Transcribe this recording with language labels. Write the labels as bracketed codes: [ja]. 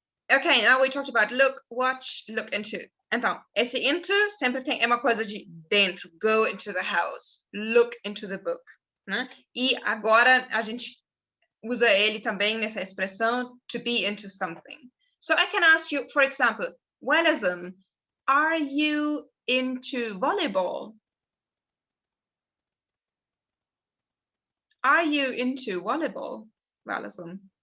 [en] Okay, now we talked about look, watch, look into. [pt] Então, esse into sempre é uma coisa de dentro. [en] Go into the house. Look into the book. [pt] Né? E agora a gente usa ele também nessa expressão [en] to be into something. So I can ask you, for example, Wellison, are you into volleyball? Are you into volleyball, Wellison?